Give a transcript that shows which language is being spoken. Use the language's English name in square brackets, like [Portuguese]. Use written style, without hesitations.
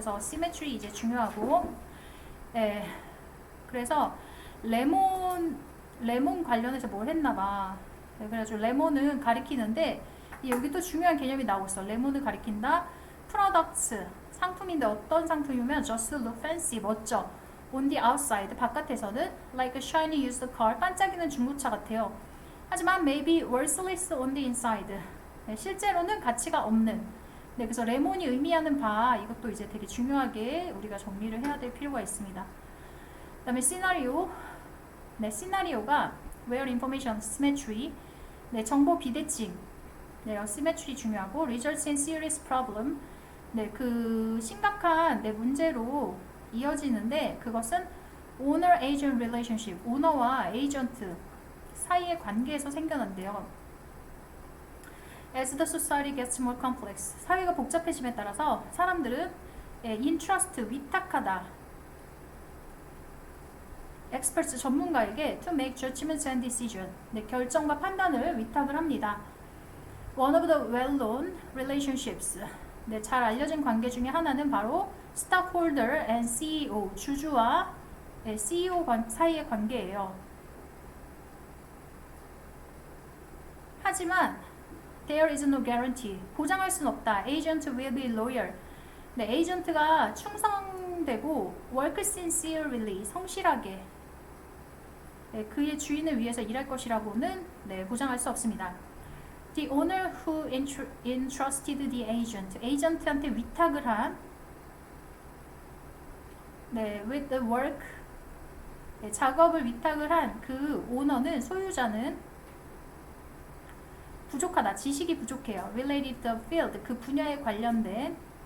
[Korean] 그래서 symmetry 이제 중요하고 그래서 레몬 관련해서 뭘 했나봐. 네, 그래가지고 레몬은 가리키는데 여기 또 중요한 개념이 나오고 있어. 레몬을 가리킨다. products 상품인데 어떤 상품이면 [English] just look fancy [Korean] 멋져. [English] on the outside [Korean] 바깥에서는 [English] like a shiny used car [Korean] 반짝이는 중고차 같아요. 하지만 [English] maybe worthless on the inside [Korean] 네, 실제로는 가치가 없는. 네, 그래서 레몬이 의미하는 바 이것도 이제 되게 중요하게 우리가 정리를 해야 될 필요가 있습니다. 그 다음에 시나리오 네, 시나리오가 [English] where information symmetry [Korean] 네, 정보 비대칭 [English] 네, asymmetry [Korean] 중요하고 [English] results in serious problem. [Korean] 네, 그 심각한 네, 문제로 이어지는데 그것은 [English] owner-agent relationship, [Korean] 오너와 에이전트 사이의 관계에서 생겨난대요. [English] As the society gets more complex, [Korean] 사회가 복잡해짐에 따라서 사람들은 [English] entrust, [Korean] 위탁하다. [English] experts, 전문가에게 to make judgments and decisions, [Korean] 네, 결정과 판단을 위탁을 합니다. [English] One of the well-known relationships, [Korean] 네, 잘 알려진 관계 중에 하나는 바로 [English] stockholder and CEO, [Korean] 주주와 CEO 사이의 관계예요. 하지만 [English] there is no guarantee, [Korean] 보장할 수는 없다. [English] Agent will be loyal. [Korean] 네, 에이전트가 충성되고 [English] work sincerely, [Korean] 성실하게 네, 그의 주인을 위해서 일할 것이라고는 네, 보장할 수 없습니다. [English] The owner who entrusted the agent, [Korean] 에이전트한테 위탁을 한 네, [English] with the work, [Korean] 네, 작업을 위탁을 한 그 오너는, 소유자는 부족하다, 지식이 부족해요. [English] Related to the field, [Korean] 그 분야에 관련된.